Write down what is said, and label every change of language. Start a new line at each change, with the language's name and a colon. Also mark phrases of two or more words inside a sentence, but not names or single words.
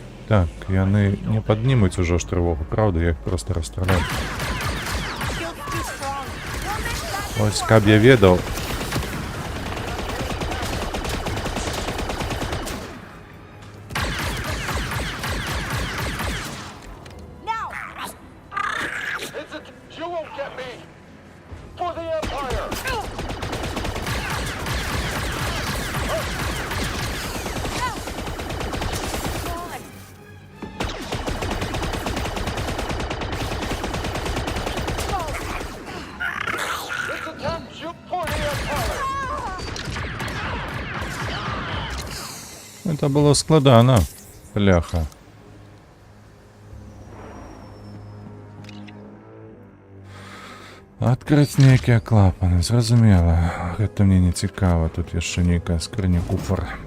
Belarusian: Так, яны не паднімуць ужо ж трывогу, правда, я іх проста расстраляю. Ось, каб я ведаў.
English: You won't get me! For the Empire! It's a time shoot for the Empire!
Russian: Это было
Belarusian: складана, бляха. Адкрыць нейкія клапаны, зразумела. Гэта мне не цікава, тут яшчэ нейкая скрыня куфар.